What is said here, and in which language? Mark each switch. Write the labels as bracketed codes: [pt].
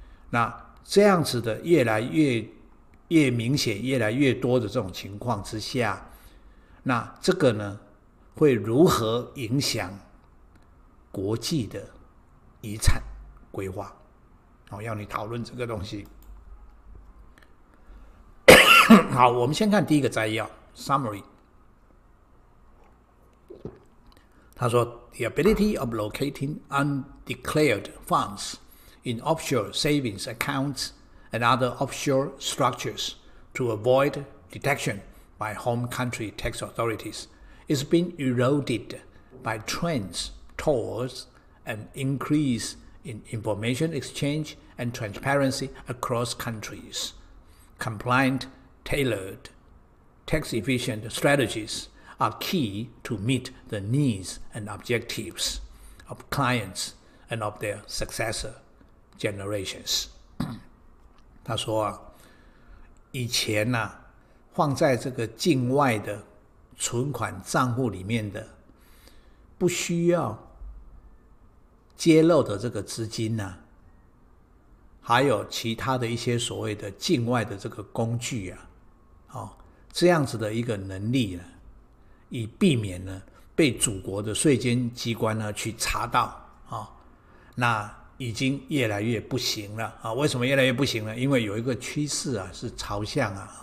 [zh] 那这样子的越来越明显，越来越多的这种情况之下，那这个呢会如何影响国际的遗产规划？要你讨论这个东西。好，我们先看第一个摘要 Summary。他说 [en] The ability of locating undeclared funds in offshore savings accounts and other offshore structures to avoid detection by home country tax authorities is being eroded by trends towards an increase in information exchange and transparency across countries. Compliant, tailored, tax-efficient strategies are key to meet the needs and objectives of clients and of their successor generations. [zh] 他说以前放在这个境外的存款账户里面的不需要揭露的这个资金还有其他的一些所谓的境外的这个工具这样子的一个能力以避免被祖国的税监机关去查到那已经越来越不行了为什么越来越不行呢？因为有一个趋势是朝向